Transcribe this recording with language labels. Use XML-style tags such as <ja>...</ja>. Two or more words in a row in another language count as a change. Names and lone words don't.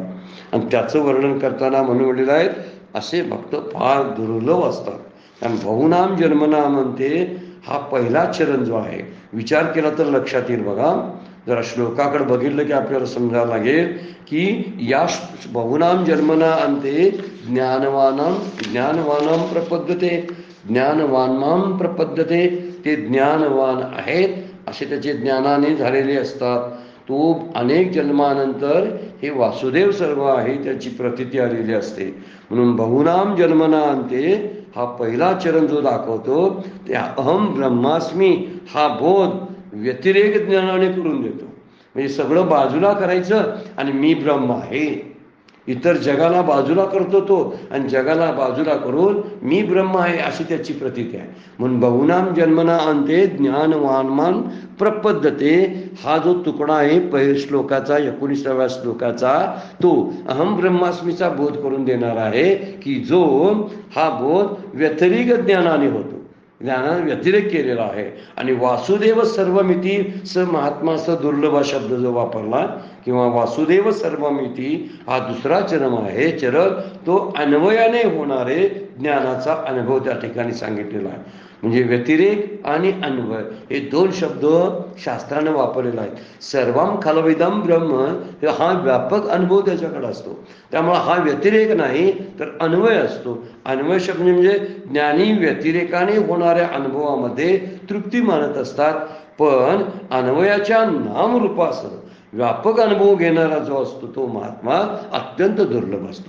<mr>आणि त्याचं वर्णन करताना म्हणून म्हणलेलं आहे, असे भक्त फार दुर्लभ असतात. कारण</mr> <sa>बहुनाम जन्मनाम</sa> <mr>म्हणते हा पहिला चरण जो आहे, विचार केला तर लक्षात येईल बघा. जरा श्लोकाकडे बघितलं की आपल्याला समजायला लागेल की या</mr> <sa>बहुनाम जन्मना अंते ज्ञानवानाम प्रपद्यते, ज्ञानवानाम प्रपद्यते.</sa> <mr>ते ज्ञानवान आहेत असे त्याचे ज्ञानाने झालेले असतात. तो अनेक जन्मानंतर हे वासुदेव सर्व आहे त्याची प्रतीती आलेली असते. म्हणून</mr> <sa>बहुनाम जन्मना अंते</sa> <mr>हा पहिला चरण जो दाखवतो ते</mr> <sa>अहम ब्रह्मास्मी</sa> <mr>हा बोध व्यतिरेक ज्ञानाने करून देतो. म्हणजे सगळं बाजूला करायचं आणि मी ब्रह्म आहे, इतर जगाला बाजूला करतो तो, आणि जगाला बाजूला करून मी ब्रह्म आहे अशी त्याची प्रतीती आहे. म्हणून</mr> <sa>बहुनाम जन्मना अंते ज्ञानवानमान प्रपद्यते</sa> <mr>हा जो तुकडा आहे पहिल्या श्लोकाचा 19व्या श्लोकाचा, तो</mr> <sa>अहम ब्रह्मास्मीचा</sa> <mr>बोध करून देणार आहे की जो हा बोध व्यतिरिक ज्ञानाने होतो, ज्ञानाने व्यतिरेक केलेला आहे. आणि</mr> <sa>वासुदेव सर्वमिती महात्मा दुर्लभ</sa> <mr>शब्द जो वापरला किंवा</mr> <sa>वासुदेव सर्वमिती</sa> <mr>हा दुसरा चरण आहे. चरण तो अन्वयाने होणारे ज्ञानाचा अनुभव त्या ठिकाणी सांगितलेला आहे. म्हणजे व्यतिरेक आणि अन्वय हे दोन शब्द शास्त्रानं वापरलेला आहे.</mr> <sa>सर्वम खलविदम ब्रह्म</sa> <mr>हा व्यापक अनुभव त्याच्याकडे असतो. त्यामुळे हा व्यतिरेक नाही तर अन्वय असतो. अन्वय शब्द म्हणजे ज्ञानी व्यतिरेकाने होणाऱ्या अनुभवामध्ये तृप्ती मानत असतात, पण अन्वयाच्या नामरूपासह व्यापक अनुभव घेणारा जो असतो तो महात्मा अत्यंत दुर्लभ असतो.</mr>